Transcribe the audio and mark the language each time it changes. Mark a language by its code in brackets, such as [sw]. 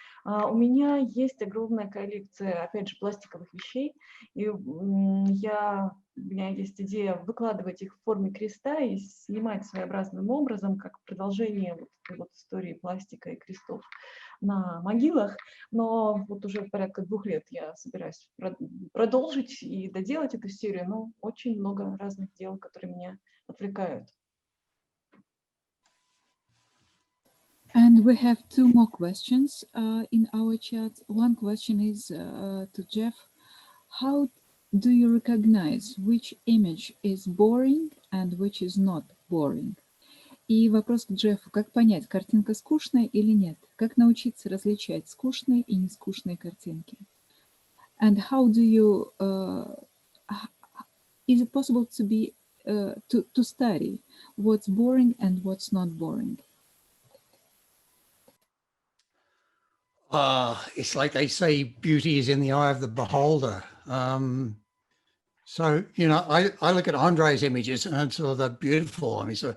[ru] У меня есть огромная коллекция, опять же, пластиковых вещей, и у меня есть идея выкладывать их в форме креста и снимать своеобразным образом, как продолжение вот этой вот истории пластика и крестов на могилах, но вот уже порядка 2 лет я собираюсь продолжить и доделать эту серию, но очень много разных дел, которые меня отвлекают. [en] And we have 2 more questions in our chat. One question is to Jeff. How do you recognize which image is boring and which is not boring? [ru] И вопрос к Джеффу. Как понять, картинка скучная или нет? Как научиться различать скучные и нескучные картинки? [en] And how do you... is it possible to study what's boring and what's not boring? It's like they say, beauty is in the eye of the beholder. So, I look at Andrei's images and so they're beautiful.